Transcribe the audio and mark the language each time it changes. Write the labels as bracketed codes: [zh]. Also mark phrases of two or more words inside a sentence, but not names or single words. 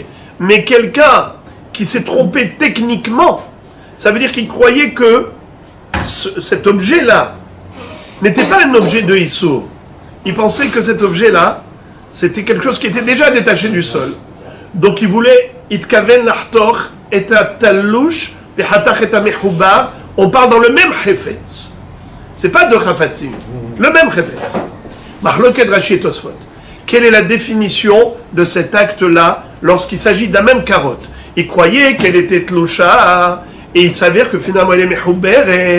[fr] Mais quelqu'un qui s'est trompé techniquement, ça veut dire qu'il croyait que cet objet-là n'était pas un objet de Issour. Il pensait que cet objet-là, c'était quelque chose qui était déjà détaché du sol. Donc il voulait [he] נתכוון לחתוך את התלוש וחתך את המחובר. [fr] On parle dans le même chefetz. C'est pas deux chafatzim. Le même chefetz. Mahloket Rashi et Tosfot. Quelle est la définition de cet acte-là lorsqu'il s'agit de la même carotte? Il croyait qu'elle était tloucha et il s'avère que finalement elle est mehuberet.